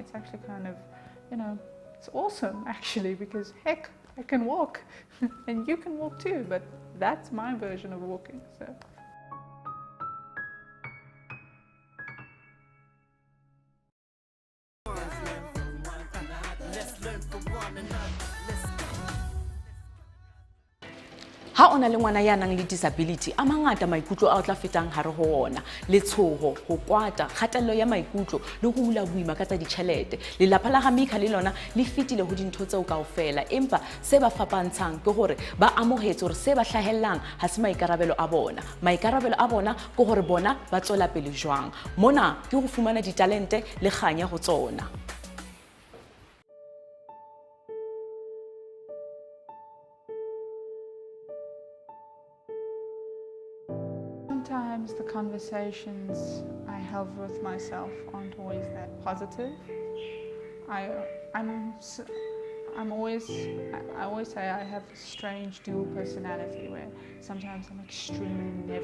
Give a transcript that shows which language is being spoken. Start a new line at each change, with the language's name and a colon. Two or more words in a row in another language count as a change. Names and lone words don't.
English: It's actually kind of, it's awesome actually, because heck, I can walk and you can walk too, but that's my version of walking. So. Let's learn from one another.
Southern Sotho: Ha ona le ngwana ya nang le disability, a mangata maikutlo a o tla fetang hare ho ona, letshoho, ho kwata, kgatello ya maikutlo le ho hula boima ka tsa ditjhelete. Lelapa la Hamika le lona le fetile ho dintho tseo kaofela, empa se ba fapantshang ke hore ba amohetse hore se ba hlahellang ha se maikarabelo a bona. Maikarabelo a bona ke hore bona ba tswela pele jwang. Mona ke ho fumana ditalente le kganya ho tsona.
English: Sometimes the conversations I have with myself aren't always that positive. I always say I have a strange dual personality where sometimes I'm extremely